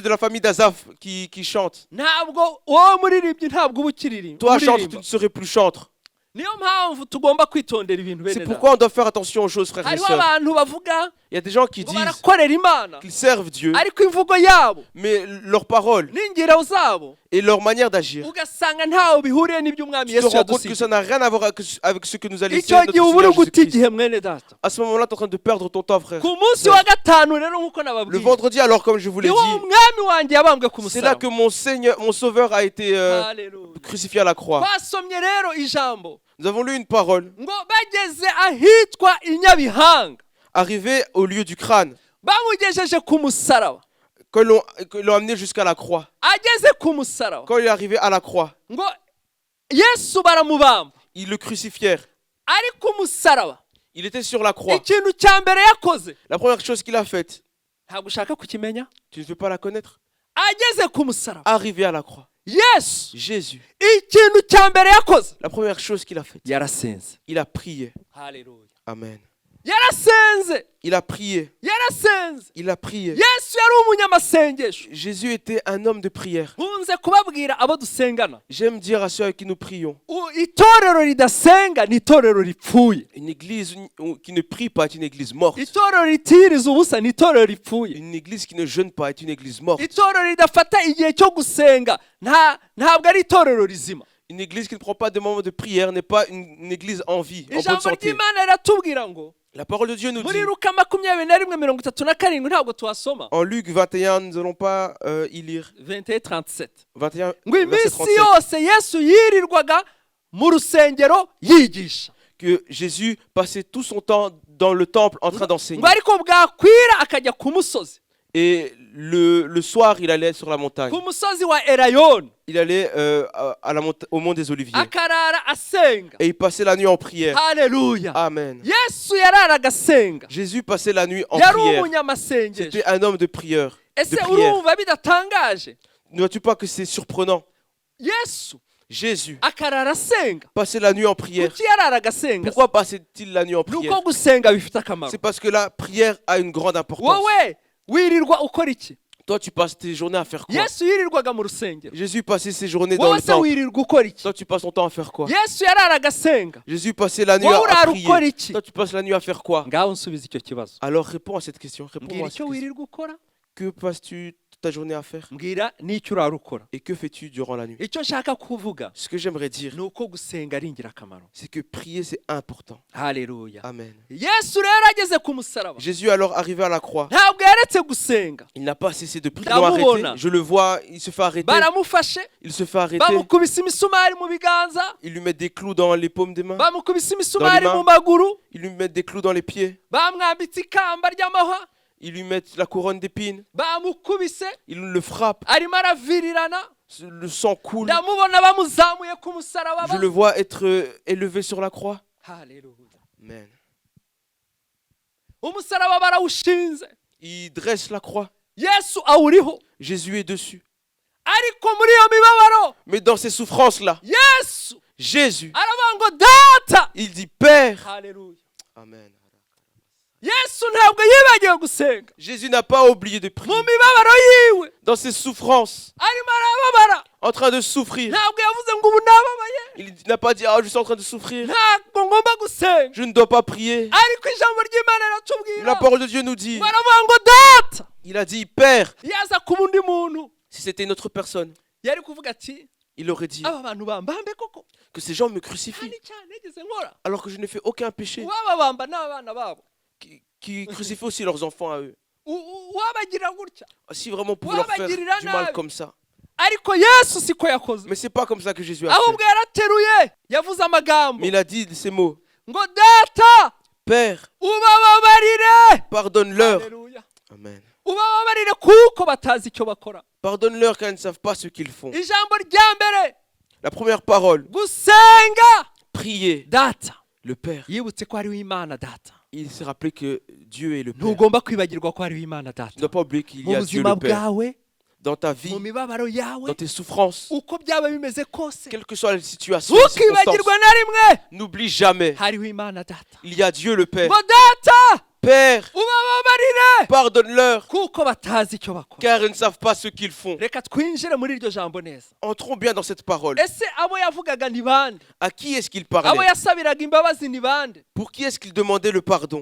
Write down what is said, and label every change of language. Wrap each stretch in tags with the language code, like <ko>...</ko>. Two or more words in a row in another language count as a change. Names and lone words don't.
<fr>la famille d'Azaph qui chantent.</fr> <rw>Ntabwo wowe muririmbyi ntabwo uba ukiririmba.</rw> <fr>Toi, chantre, tu</fr> <rw>uririmba.</rw> <fr>ne serais plus chantre.</fr> <rw>Niyo mpamvu tugomba kwitondera ibintu</rw> <fr>C'est</fr> <rw>bene</rw> <fr>pourquoi on doit faire attention aux choses, frères et</fr> <rw>hariho</rw> <fr>sœurs.</fr> <rw>abantu bavuga</rw> <fr>Il y a des gens qui</fr> <rw>ngo</rw> <fr>disent</fr> <rw>barakorera Imana,</rw> <fr>qu'ils servent Dieu,</fr> <rw>ariko imvugo yabo</rw> <fr>mais leurs paroles</fr> <rw>n'ingiro zabo</rw> <fr>et leur manière d'agir,</fr> <rw>ugasanga ntaho bihuriye n'ibyo umwami</rw> <fr>tu te</fr> <rw>Yesu</rw> <fr>rends compte que</fr> <rw>yadusigiye.</rw> <fr>ça n'a rien à voir avec ce que nous a laissé</fr> <rw>Icyo</rw> <fr>notre</fr> <rw>gihe uba uri</rw> <fr>Seigneur</fr> <rw>guta</rw> <fr>Jésus-Christ.</fr> <rw>igihe mwene data.</rw> <fr>À ce moment-là, tu es en train de perdre ton temps, frère.</fr> <rw>Ku munsi wa gatanu rero nk'uko</rw> <fr>Le</fr> <rw>nababwiye,</rw> <fr>vendredi, alors, comme je vous l'ai</fr> <rw>niwo</rw> <fr>dit,</fr> <rw>umwami wanjye yabambwe ku</rw> <fr>c'est là</fr> <rw>musaraba.</rw> <fr>que mon Seigneur, mon Sauveur a été</fr> <rw>Haleluya.</rw> <fr>crucifié à la croix.</fr> <rw>Twasomye rero ijambo</rw> <fr>Nous avons lu une parole.</fr> <rw>ngo bageze ahitwa i Nyabihanga,</rw> <fr>Arrivé au lieu du crâne,</fr> <rw>bamugejeje ku musaraba.</rw> <fr>que l'on amené jusqu'à la croix.</fr> <rw>Ageze ku musaraba</rw> <fr>Quand il est arrivé à la croix,</fr> <rw>ngo Yesu baramubamba,</rw> <fr>ils le crucifièrent.</fr> <rw>ari ku musaraba.</rw> <fr>Il était sur la croix.</fr> <rw>Ikintu cya mbere yakoze,</rw> <fr>La première chose qu'il a faite,</fr> <rw>ntabwo ushaka kukimenya,</rw> <fr>tu ne veux pas la connaître?</fr> <rw>ageze ku musaraba,</rw> <fr>Arrivé à la croix,</fr> <rw>Yesu</rw> <fr>Jésus,</fr> <rw>ikintu cya mbere yakoze,</rw> <fr>la première chose qu'il a faite,</fr> <rw>yarasenze.</rw> <fr>il a prié.</fr> <rw>Haleluya.</rw> <fr>Amen.</fr> <rw>Yarasenze,</rw> <fr>Il a prié.</fr> <rw>yarasenze.</rw> <fr>Il a prié.</fr> <rw>Yesu yari umunyamasengesho.</rw> <fr>Jésus était un homme de prière.</fr> <rw>Nkunze kubabwira abo dusengana,</rw> <fr>J'aime dire à ceux avec qui nous prions,</fr> <rw>itorero ridasenga ni itorero ripfuye.</rw> <fr>une église qui ne prie pas est une église morte.</fr> <rw>Itorero ritiriza ubusa ni itorero ripfuye.</rw> <fr>Une église qui ne jeûne pas est une église morte.</fr> <rw>Itorero ridafata igihe cyo gusenga ntabwo ari itorero rizima.</rw> <fr>Une église qui ne prend pas de moments de prière n'est pas une église en vie, en bonne</fr> <rw>Ijambo</rw> <fr>santé.</fr> <rw>ry'Imana riratubwira ngo</rw> <fr>La parole de Dieu nous dit,</fr> <rw>muri Luka 21:37 ntabwo tuhasoma.</rw> <fr>en Luc 21, nous n'allons pas y lire,</fr> <rw>21:37</rw> <fr>21,</fr> <rw>ngo</rw> <fr>verset</fr> <rw>iminsi</rw> <fr>37,</fr> <rw>yose Yesu yirirwaga mu rusengero yigisha,</rw> <fr>que Jésus passait tout son temps dans le temple en train d'enseigner.</fr> <rw>ngo ariko bwakwira akajya ku musozi,</rw> <fr>Et le soir, il allait sur la montagne.</fr> <rw>ku musozi wa Erayoni,</rw> <fr>Il allait au mont des Oliviers.</fr> <rw>akarara asenga.</rw> <fr>Et il passait la nuit en prière.</fr> <rw>Haleluya.</rw> <fr>Amen.</fr> <rw>Yesu yararaga asenga,</rw> <fr>Jésus passait la nuit en</fr> <rw>yari</rw> <fr>prière.</fr> <rw>umunyamasengesho.</rw> <fr>C'était un homme de prière.</fr> <rw>Ese</rw> <fr>De prière.</fr> <rw>urumva bidatangaje?</rw> <fr>Ne vois-tu pas que c'est surprenant?</fr> <rw>Yesu</rw> <fr>Jésus</fr> <rw>akarara asenga.</rw> <fr>passait la nuit en prière.</fr> <rw>Kuki yararaga asenga?</rw> <fr>Pourquoi passait-il la nuit en</fr> <rw>Ni uko</rw> <fr>prière?</fr> <rw>gusenga bifite akamaro.</rw> <fr>C'est parce que la prière a une grande importance.</fr> <rw>Wowe wirirwa ukora iki?</rw> <fr>Toi, tu passes tes journées à faire quoi?</fr> <rw>Yesu yirirwaga mu rusengero.</rw> <fr>Jésus passait ses journées dans</fr> <rw>Wowe</rw> <fr>le se temple.</fr> <rw>wirirwa ukora iki?</rw> <fr>Toi, tu passes ton temps à faire quoi?</fr> <rw>Yesu yararaga asenga.</rw> <fr>Jésus passait la nuit</fr> <rw>Wowe</rw> <fr>à</fr> <rw>urara ukora</rw> <fr>prier.</fr> <rw>iki?</rw> <fr>Toi, tu passes la nuit à faire quoi?</fr> <rw>Ngaho nsubiza icyo kibazo.</rw> <fr>Alors, réponds à cette question.</fr> <rw>Mbwira</rw> <fr>Réponds-moi à cette</fr> <rw>icyo</rw> <fr>question.</fr> <rw>wirirwa ukora,</rw> <fr>Que passes-tu toute ta journée à faire?</fr> <rw>mbwira n'icyo urara ukora.</rw> <fr>Et que fais-tu durant la nuit?</fr> <rw>Icyo nshaka kuvuga</rw> <fr>Ce que j'aimerais dire,</fr> <rw>ni uko gusenga ari ingirakamaro.</rw> <fr>c'est que prier, c'est important.</fr> <rw>Haleluya.</rw> <fr>Amen.</fr> <rw>Yesu rero ageze ku musaraba,</rw> <fr>Jésus, alors arrivé à la croix,</fr> <rw>ntabwo yaretse gusenga.</rw> <fr>il n'a pas cessé de prier.</fr> <rw>Ndamubona.</rw> <fr>Je le vois, il se fait arrêter.</fr> <rw>Baramufashe,</rw> <fr>Il se fait arrêter.</fr> <rw>bamukubise imisumari mu biganza,</rw> <fr>Il lui met des clous dans les paumes des mains.</fr> <rw>bamukubise imisumari</rw> <fr>mains.</fr> <rw>mu maguru,</rw> <fr>Il lui met des clous dans les pieds.</fr> <rw>bamwambitse ikamba ry'amahwa,</rw> <fr>Il lui met la couronne d'épines.</fr> <rw>bamukubise,</rw> <fr>Il le frappe.</fr> <rw>arimo aravirirana.</rw> <fr>Le sang coule.</fr> <rw>Ndamubona bamuzamuye ku musaraba.</rw> <fr>Je le vois être élevé sur la croix.</fr> <rw>Haleluya.</rw> <fr>Amen.</fr> <rw>Umusaraba barawushinze,</rw> <fr>Il dresse la croix.</fr> <rw>Yesu awuriho,</rw> <fr>Jésus est dessus.</fr> <rw>ariko muri iyo mibabaro</rw> <fr>Mais dans ces souffrances-là,</fr> <rw>Yesu</rw> <fr>Jésus,</fr> <rw>aravuga ngo data.</rw> <fr>il dit Père.</fr> <rw>Haleluya.</rw> <fr>Amen.</fr> <rw>Yesu ntabwo yibagiwe gusenga.</rw> <fr>Jésus n'a pas oublié de</fr> <rw>Mu</rw> <fr>prier.</fr> <rw>mibabaro yiwe</rw> <fr>Dans ses souffrances,</fr> <rw>arimo arababara,</rw> <fr>en train de souffrir.</fr> <rw>ntabwo yavuze ngo ubu nababaye,</rw> <fr>Il n'a pas dit Ah, je suis en train de souffrir.</fr> <rw>ntabwo ngomba gusenga.</rw> <fr>Je ne dois pas prier.</fr> <rw>Ariko ijambo ry'Imana</rw> <fr>La</fr> <rw>riratubwira</rw> <fr>parole de Dieu nous dit</fr> <rw>ngo aravuga ngo data.</rw> <fr>Il a dit Père.</fr> <rw>Yaza kuba undi muntu</rw> <fr>Si c'était une autre personne,</fr> <rw>yari kuvuga ati</rw> <fr>il aurait dit</fr> <rw>aba bantu bambambe koko,</rw> <fr>que ces gens me</fr> <rw>nta</rw> <fr>crucifient</fr> <rw>n'icyaha nigeze nkora.</rw> <fr>alors que je n'ai fait aucun péché.</fr> <rw>Uwababamba n'abana babo,</rw> <fr>Qui crucifient aussi leurs enfants à eux.</fr> <rw>wabagirira gutya</rw> <fr>Si vraiment on pouvait leur faire du mal comme ça.</fr> <rw>ariko Yesu siko yakoze</rw> <fr>Mais c'est pas comme ça que Jésus a fait.</fr> <rw>ahubwo yarateruye yavuze amagambo</rw> <fr>Mais il a dit ces mots.</fr> <rw>ngo data</rw> <fr>Père,</fr> <rw>ubababarire</rw> <fr>pardonne-leur.</fr> <rw>Haleluya.</rw> <fr>Amen.</fr> <rw>ubababarire kuko batazi icyo bakora</rw> <fr>Pardonne-leur car ils ne savent pas ce qu'ils font.</fr> <rw>ijambo rya mbere</rw> <fr>La première parole,</fr> <rw>gusenga</rw> <fr>prier</fr> <rw>data</rw> <fr>le Père.</fr> <rw>yibutse ko hariho imana data</rw> <fr>Il s'est rappelé que Dieu est le Père.</fr> <rw>ntugomba kwibagirwa ko hariho imana</rw> <fr>Tu ne</fr> <rw>data</rw> <fr>dois pas oublier qu'il y</fr> <rw>mu</rw> <fr>a Dieu</fr> <rw>buzima</rw> <fr>le Père.</fr> <rw>bwawe</rw> <fr>Dans ta vie,</fr> <rw>mu mibabaro yawe</rw> <fr>dans tes souffrances,</fr> <rw>uko byaba bimeze kose</rw> <fr>quelle que soit la situation, les circonstances,</fr> <rw>ntukibagirwe na rimwe</rw> <fr>n'oublie jamais,</fr> <rw>hariho imana data</rw> <fr>il y a Dieu le Père.</fr> <rw>ngo data</rw> <fr>Père,</fr> <rw>ubababarire</rw> <fr>pardonne-leur</fr> <rw>kuko batazi icyo bakora</rw> <fr>car ils ne savent pas ce qu'ils font.</fr> <rw>reka twinjire muri iryo jambo neza</rw> <fr>Entrons bien dans cette parole.</fr> <rw>ese abo yavugaga ni bande</rw> <fr>À qui est-ce qu'il</fr> <rw>abo</rw> <fr>parlait?</fr> <rw>yasabiraga imbabazi ni bande</rw> <fr>Pour qui est-ce qu'il demandait le pardon?</fr>